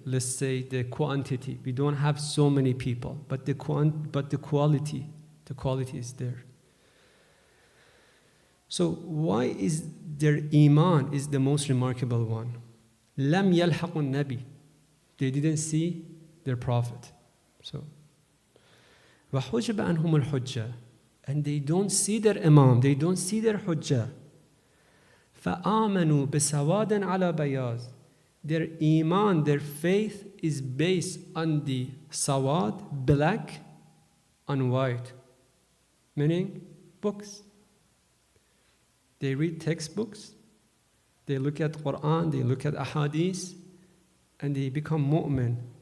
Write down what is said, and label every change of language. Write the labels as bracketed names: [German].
[English] Let's say the quantity. We don't have so many people, but the quality is there. So why is their iman is the most remarkable one? [Arabic] Lam yalhaqun nabi. [English] They didn't see their prophet. So [Arabic] وَحُجِبَ عَنْهُمُ الْحُجَّةِ. [English] And they don't see their imam, they don't see their hujjah. [Arabic] فَآمَنُوا بِسَوَادٍ عَلَى بَيَاضٍ. [English] Their iman, their faith is based on the sawad, black, on white. Meaning books. They read textbooks, they look at Quran, they look at ahadith, and they become mu'min.